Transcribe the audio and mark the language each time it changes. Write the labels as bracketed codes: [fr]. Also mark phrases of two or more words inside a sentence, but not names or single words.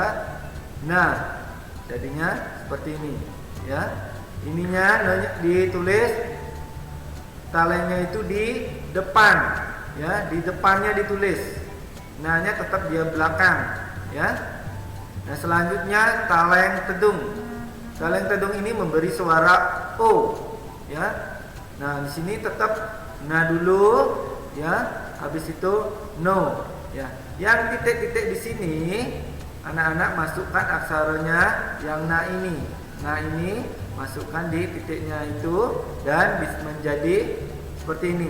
[id] Nah, jadinya seperti ini ya. Ininya ditulis talengnya itu di depan ya, di depannya ditulis. Nah-nya tetap dia belakang ya. Nah, selanjutnya taleng tedung. Taleng tedung ini memberi suara o ya. Nah, di sini tetap na dulu ya. Habis itu no ya. Yang titik-titik di sini anak-anak masukkan aksaranya yang na ini. Nah, ini masukkan di titiknya itu dan menjadi seperti ini.